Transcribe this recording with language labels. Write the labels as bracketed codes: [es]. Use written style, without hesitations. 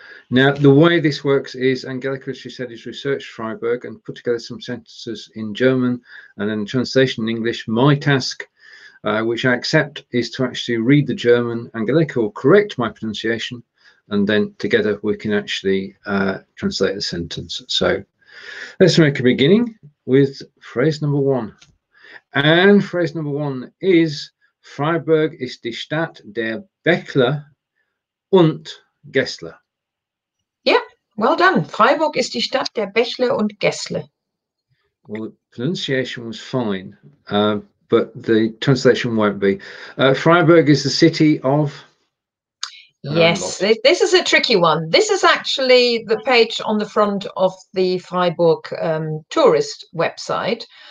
[en] Now, the way this works is Angelika, as she said, has researched Freiburg and put together some sentences in German and then translation in English. My task, which I accept, is to actually read the German. Angelika will correct my pronunciation, and then together we can actually translate the sentence. So let's make a beginning with phrase number 1. And phrase number 1 is [de] Freiburg ist die Stadt der Bächle und Gässle. [en] Yeah, well done. [de] Freiburg ist die Stadt der Bächle und Gässle. [en] Well, the pronunciation was fine, but the translation won't be. Freiburg is the city of... Yes, this is a tricky one. This is actually the page on the front of the Freiburg tourist website.